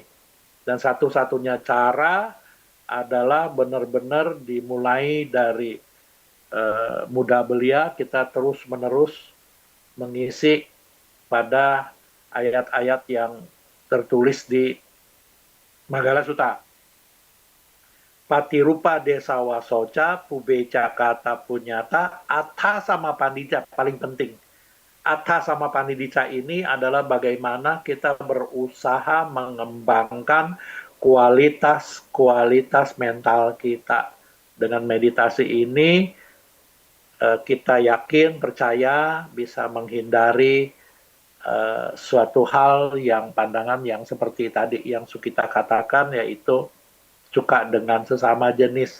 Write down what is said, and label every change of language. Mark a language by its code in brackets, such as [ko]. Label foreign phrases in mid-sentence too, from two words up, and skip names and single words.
[id] Dan satu-satunya cara adalah benar-benar dimulai dari muda belia, kita terus-menerus mengisi pada ayat-ayat yang tertulis di Manggala Sutta. [pi] Patirupa desa wasoca, pubeca kata punyata, atha sama pandita, [id] paling penting. [pi] Atha sama pandita [id] ini adalah bagaimana kita berusaha mengembangkan kualitas mental kita. Dengan meditasi ini, kita yakin, percaya bisa menghindari suatu hal yang pandangan yang seperti tadi yang Sukita katakan, yaitu suka dengan sesama jenis.